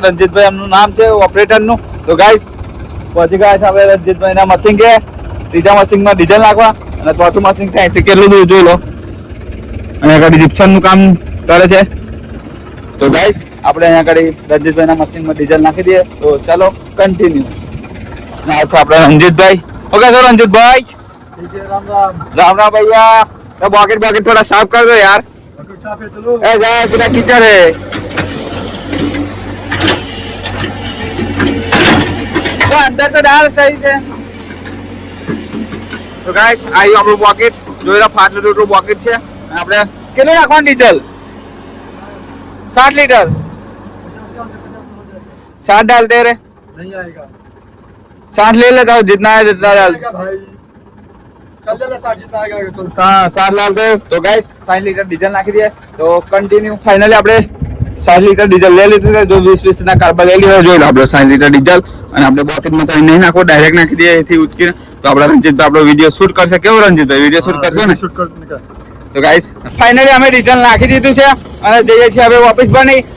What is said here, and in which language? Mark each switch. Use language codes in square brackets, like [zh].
[gu] રણજીતભાઈ એમનું નામ છે ઓપરેટર નું। તો ગાઈસ પહોંચી ગયા છે આપણે રણજીતભાઈ ના મશીન કે ત્રીજા મશીન માં ડીઝલ નાખવા। અને ચોથું મશીન છે અહીંથી કેટલું દૂર જોઈ લો અને આગળ જીપ્સન નું કામ કરે છે। तो गाइस આપણે અહીંયા આગળ રણજીતભાઈ ના મશીન માં ડીઝલ નાખી દઈએ। તો ચાલો કન્ટિન્યુ। ના છે આપણે રણજીતભાઈ। [hi] ओके सर रंजीतભાઈ राम राम राम राम भैया। तो बॉकेट थोड़ा साफ कर दो यार। साफ है, चलो। ए गाइस पूरा कीचड़ है। तो अंदर तो डाल सही से। [gu] तो गाइस આયું આપણું પોકેટ જોઈ લો ફાટલું ટૂટલું પોકેટ છે। અને આપણે કેટલું નાખવાનું ડીઝલ? [hi] 60 लीटर 60 डालते रे। नहीं आएगा 60 ले लेता हूँ, जितना है जितना डाल। भाई कल ले 60 जितना आएगा तो 60 डालते। तो गाइस 60 लीटर डीजल नाखी दिए। [gu] तो कंटिन्यू फाइनली આપણે 60 लीटर डीजल ले લીધું છે। જો 20 ના કાર્બન લઈ લીધો જોઈ લો આપણે 60 लीटर डीजल। અને આપણે બોકેટમાં તો નહીં નાખો, ડાયરેક્ટ નાખી દઈએ એથી ઉચકીને। તો આપણા રણજીતભાઈ આપણો વિડિયો શૂટ કરશે। કેવો રણજીતભાઈ વિડિયો શૂટ કરશો ને? [hi] शूट कर निकाल। [gu] તો ગાઈસ ફાઇનલી અમે ડીઝલ નાખી દીધું છે અને જઈએ છીએ હવે ઓફિસ બની।